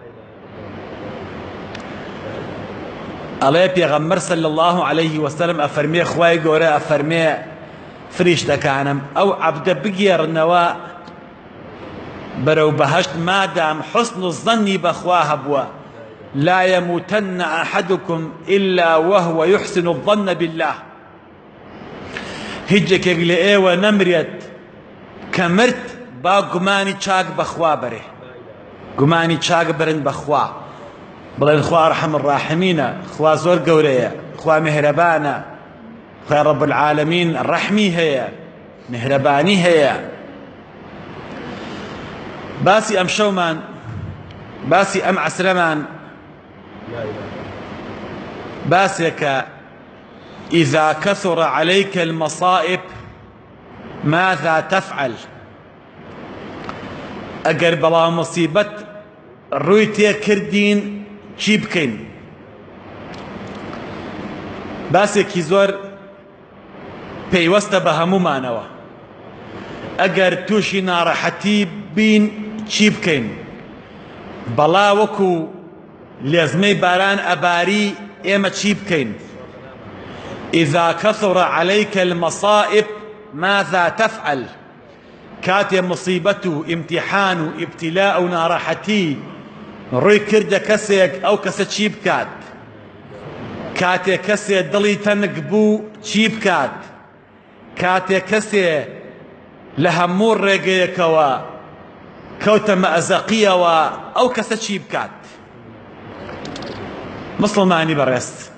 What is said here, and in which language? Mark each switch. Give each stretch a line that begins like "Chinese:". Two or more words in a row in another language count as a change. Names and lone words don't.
Central Kurdish: ئەڵێ پێغەمبەر
Arabic: صلی الله عليه وسلم
Central Kurdish: ئەفەرمێ خوای گەورە ئەفەرمێ فریشتەکانم ئەو عەبدە بگێڕنەوە بەرەو بەهەشت مادام حسن الظنی بەخوا هەبووە.
Arabic: لا يموتن أحدكم إلا وهو يحسن الظن بالله.
Central Kurdish: هیچێکێک لە ئێوە نەمرێت کە مرد با گومانی چاک بەخوا بەرێ، گومانی چاک برن بەخوا، بڵێن خوا ڕەحم الراحمینە، خوا زۆر گەورەیە، خوا مهرەبانە، خوای
Arabic: رب العالمین
Central Kurdish: ڕەحمی هەیە، مهرەبانی هەیە. باسی ئەم شەومان، باسی ئەم عەسرەمان باسێکە
Arabic: إذا كثر عليك المصائب ماذا تفعل؟
Central Kurdish: ئەگەر بەڵاو مصیبەت ڕووی تێ کردین چی بکەین؟ باسێکی زۆر پەیوەستە بە هەمومانەوە ئەگەر تووشی ناڕەحەتی بین چی بکەین بەڵا وەکو لێزمەی باران ئەباری ئێمە چی بکەین
Arabic: إذا كثر عليك المصائب ماذا
Central Kurdish: تفعل كاتي مصيبته امتحان ابتلاء ناڕەحەتی ڕووی کردە کەسێک ئەو کەسە چی بکات کاتێ کەسێ دڵی تەنگ بوو چی بکات کاتێ کەسێ لە هەموو ڕێگەیەکەوە کەوتە مەئەزەقیەوە ئەو کەسە چی بکات مسلمانی بەڕێست